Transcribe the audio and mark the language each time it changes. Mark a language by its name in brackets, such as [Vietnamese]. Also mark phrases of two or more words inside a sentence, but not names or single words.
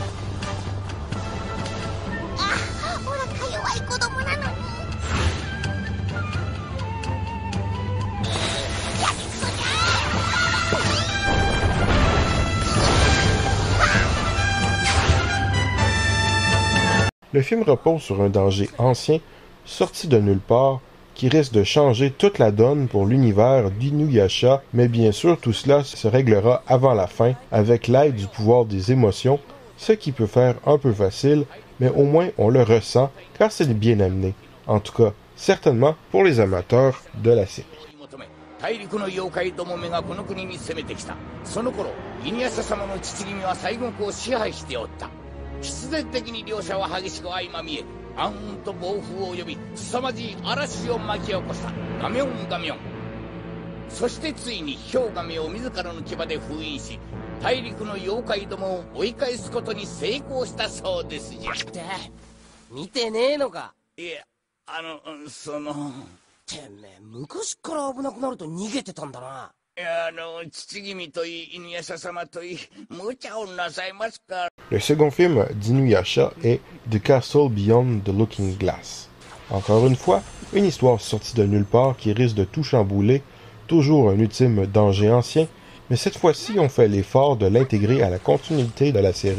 [Japanese] あ、ほらか弱い子供なのに。やっそじ [French] ゃ Le film repose sur un danger ancien, sorti de nulle part, qui risque de changer toute la donne pour l'univers d'Inuyasha, mais bien sûr tout cela se réglera avant la fin, avec l'aide du pouvoir des émotions, ce qui peut faire un peu facile, mais au moins on le ressent car c'est bien amené. En tout cas, certainement pour les amateurs de la série. [Japanese] 大陸の妖怪どもめがこの国に攻めてきた。その頃、イニアシャ様の父君は西国を支配しておった。必然的に両者は激しく相まみえ、暗雲と暴風を呼び、凄まじい嵐を巻き起こしたガミョンガミョン。そしてついに氷神を自らの牙で封印し、大陸の妖怪どもを追い返すことに成功したそうですじゃ。って見てねえのか。いや、その。てめえ昔から危なくなると逃げてたんだな。いや、父君といい、犬夜叉様といい、無茶をなさいますか。 [French] Le second film d'Inuyasha est The Castle Beyond the Looking Glass. Encore une fois, une histoire sortie de nulle part qui risque de tout chambouler, toujours un ultime danger ancien, mais cette fois-ci on fait l'effort de l'intégrer à la continuité de la série.